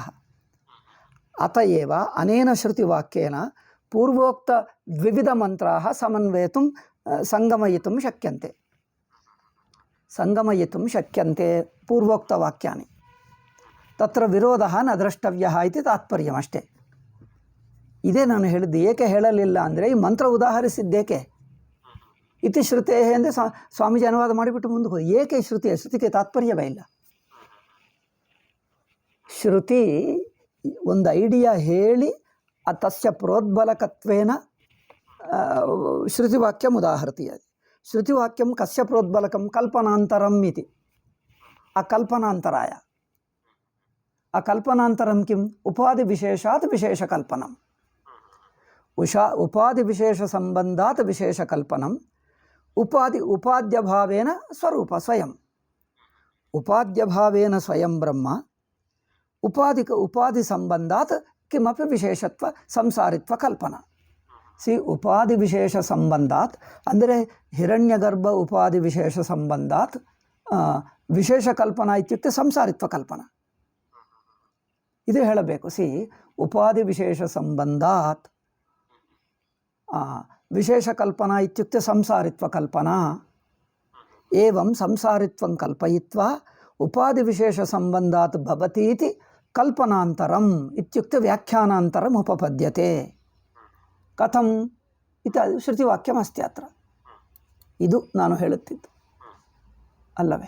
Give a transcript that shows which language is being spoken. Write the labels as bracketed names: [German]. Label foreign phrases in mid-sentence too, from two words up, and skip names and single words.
[Sanskrit] अत एव अनेन श्रुतिवाक्येन पूर्वोक्तद्विविधमन्त्राः समन्वयितुं सङ्गमयितुं शक्यन्ते पूर्वोक्तवाक्यानि। तत्र विरोधः न द्रष्टव्यः इति तात्पर्यमಷ್ಟೇ। [Kannada] ಇದೇ ನಾನು ಹೇಳಿದ್ದು. ಏಕೆ ಹೇಳಲಿಲ್ಲ ಅಂದರೆ ಈ ಮಂತ್ರ ಉದಾಹರಿಸಿದ್ದೇಕೆ [Sanskrit] ಇತಿ ಶ್ರುತೇ [Kannada] ಅಂದರೆ ಸ್ವಾಮೀಜಿ ಅನುವಾದ ಮಾಡಿಬಿಟ್ಟು ಮುಂದೆ ಹೋಗಿ ಏಕೆ ಶ್ರುತಿಗೆ ತಾತ್ಪರ್ಯವೇ ಇಲ್ಲ. ಶ್ರುತಿ ಒಂದು ಐಡಿಯಾ ಹೇಳಿ [Sanskrit] ತಸ್ಯ ಪ್ರೋದ್ಬಲಕತ್ವೇನ ಶ್ರುತಿವಾಕ್ಯಂ ಉದಾಹರತಿ. ಶ್ರುತಿವಾಕ್ಯಂ ಕಸ್ಯ ಪ್ರೋದ್ಬಲಕಂ ಕಲ್ಪನಾಂತರಂ ಇತಿ. ಅಕಲ್ಪನಾಂತರಾಯ ಅಕಲ್ಪನಾಂತರಂ ಕಿಂ ಉಪಾಧಿವಿಶೇಷಾತ್ ವಿಶೇಷಕಲ್ಪನಂ ಉಪಾಧಿವಿಶೇಷಸಂಬಂಧಾತ್ ವಿಶೇಷಕಲ್ಪನಂ ಉಪಾದ್ಯಭಾವೇನ ಸ್ವರೂಪ ಸ್ವಯಂ ಉಪಾದ್ಯಭಾವೇನ ಸ್ವಯಂ ಬ್ರಹ್ಮ ಉಪಾಧಿಸಂಬಂಧಾತ್ ಕಿಮಪಿ ವಿಶೇಷತ್ವ ಸಂಸಾರಿತ್ವ ಕಲ್ಪನ. ಉಪಾಧಿವಿಶೇಷ ಸಂಬಂಧಾತ್ ಅಂದರೆ ಹಿರಣ್ಯಗರ್ಭ ಉಪಾಧಿವಿಶೇಷ ಸಂಬಂಧಾತ್ ವಿಶೇಷ ಕಲ್ಪನಾ ಇತ್ಯುಕ್ತೆ ಸಂಸಾರಿತ್ವ ಕಲ್ಪನಾ. [Kannada] ಇದು ಹೇಳಬೇಕು. [Sanskrit] ಉಪಾಧಿವಿಶೇಷ ಸಂಬಂಧಾತ್ ವಿಶೇಷ ಕಲ್ಪನಾ ಇತ್ಯುಕ್ತೆ ಸಂಸಾರಿತ್ವ ಕಲ್ಪನಾ. ಏವಂ ಸಂಸಾರಿತ್ವಂ ಕಲ್ಪಯಿತ್ವಾ ಉಪಾಧಿವಿಶೇಷ ಸಂಬಂಧಾತ್ ಭವತೀತಿ ಕಲ್ಪನಾಂತರಂ ಇತ್ಯುಕ್ತೆ ವ್ಯಾಖ್ಯಾನಾಂತರಂ ಉಪಪದ್ಯತೆ. ಕಥಂ ಇತ್ಯಾದಿ ಶ್ರುತಿವಾಕ್ಯಮಸ್ತಿ ಅತ್ರ. [Kannada] ಇದು ನಾನು ಹೇಳುತ್ತಿದ್ದು ಅಲ್ಲವೇ?